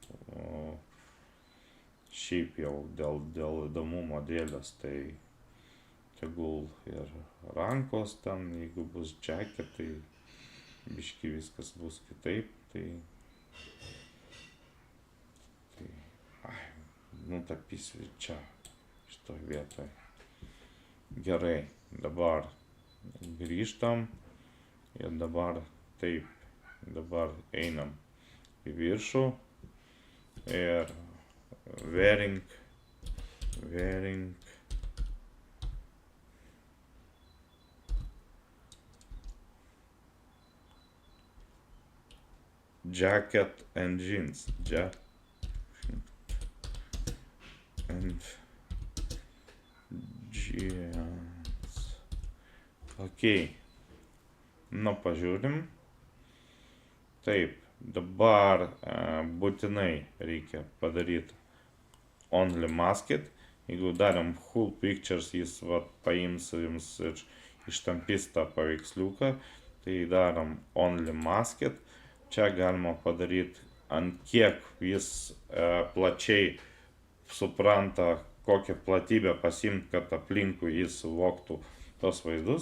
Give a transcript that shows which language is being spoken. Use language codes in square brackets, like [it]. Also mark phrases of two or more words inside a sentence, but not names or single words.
[lt] šiaip jau dėl įdomumo dėlės, tai tegul ir rankos ten, jeigu bus jacket, tai biški viskas bus kitaip, tai nutapysiu čia, šitoj vietoj. Gerai, dabar grįžtam ir dabar taip, dabar einam į viršų ir wearing [en] jacket and jeans, [lt] ok, nu pažiūrim. Taip, dabar būtinai reikia padaryti [en] only masked. [lt] Jeigu darėm [en] full pictures, [lt] jis va, paims jums ir ištampys tą paveiksliuką, tai darom [en] only masked. [lt] Čia galima padaryti, ant kiek jis plačiai supranta, kokią platybę pasimti, kad aplinkui jis suvoktų tos vaizdus.